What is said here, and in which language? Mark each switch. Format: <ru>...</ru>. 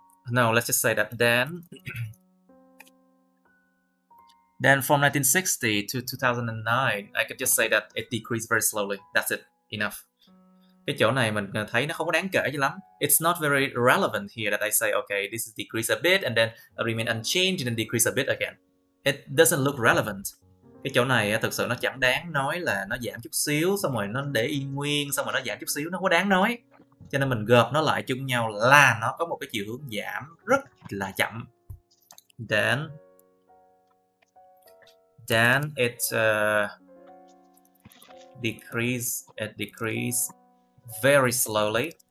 <en>No, let's just say that then from 1960 to 2009, I could just say that it decreased very slowly. That's it. Enough.</en> <vi>Cái chỗ này mình thấy nó không có đáng kể cho lắm.</vi> <en>It's not very relevant here that I say, okay, this is decrease a bit and then remain unchanged and then decrease a bit again. It doesn't look relevant.</en> <vi>Cái chỗ này thực sự nó chẳng đáng nói là nó giảm chút xíu, xong rồi nó để y nguyên, xong rồi nó giảm chút xíu, nó không có đáng nói. Cho nên mình gộp nó lại chung nhau là nó có một cái chiều hướng giảm rất là chậm.</vi> <en>Then it decreased very slowly.</en>